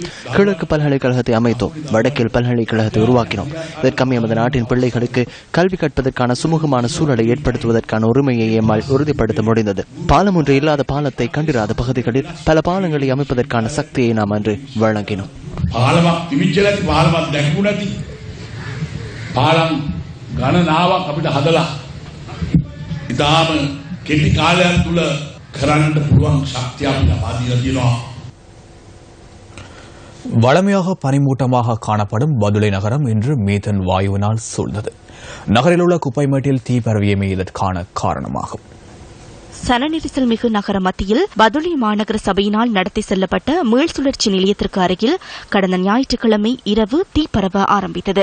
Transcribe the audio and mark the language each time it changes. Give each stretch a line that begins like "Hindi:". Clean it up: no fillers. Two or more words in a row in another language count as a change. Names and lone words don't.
Tamil: கிழக்கு பல்கலைக்கழகத்தை அமைத்தோம், வடக்கில் பல்கலைக்கழகத்தை உருவாக்கினோம். இதற்கமைய நமது நாட்டின் பிள்ளைகளுக்கு கல்வி கற்பதற்கான சுமூகமான சூழலை ஏற்படுத்துவதற்கான உரிமையை எம்மால் உறுதிப்படுத்த முடிந்தது. பாலம் ஒன்று இல்லாத பாலத்தை கண்டிராத பகுதிகளில் பல பாலங்களை அமைப்பதற்கான சக்தியை நாம் அன்று வழங்கினோம்.
Sinhala: පාලමක් තිබිච්ච නැති පාලමක් දැක්කු නැති පාලම් ගණනාවක් අපිට හදලා ඉතාලම කෙටි කාලයක් තුල කරන්නට පුළුවන් ශක්තිය අපිට ලබා දීලා තියෙනවා.
Tamil: வளமையாக பனிமூட்டமாக காணப்படும் பதுளை நகரம் இன்று மீத்தன் வாயுவினால் சூழ்ந்தது. நகரில் உள்ள குப்பைமேட்டில் தீ பரவியமே இதற்கான காரணமாகும். சனநெரிசல் மிகு நகர மத்தியில் பதுளை மாநகர சபையினால் நடத்தி செல்லப்பட்ட மீள் சுழற்சி நிலையத்திற்கு அருகில் கடந்த ஞாயிற்றுக்கிழமை இரவு தீ பரவ ஆரம்பித்தது.